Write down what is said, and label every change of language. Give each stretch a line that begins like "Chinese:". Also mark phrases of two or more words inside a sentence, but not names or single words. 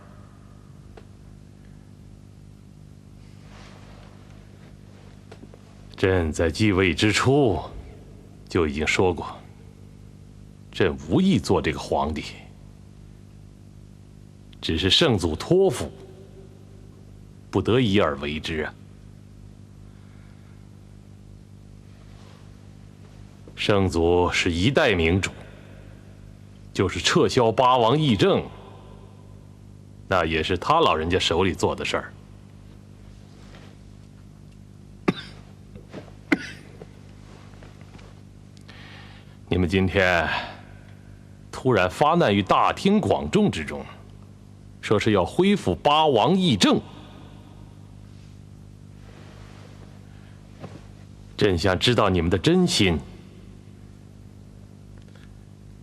Chinese: 朕在繼位之初就已經說過。朕無意做這個皇帝，只是聖祖托付，不得已而為之啊。聖祖是一代明主，就是撤銷八王議政，那也是他老人家手裡做的事兒。你們今天突然發難於大庭廣眾之中，說是要恢復八王議政，朕想知道你們的真心。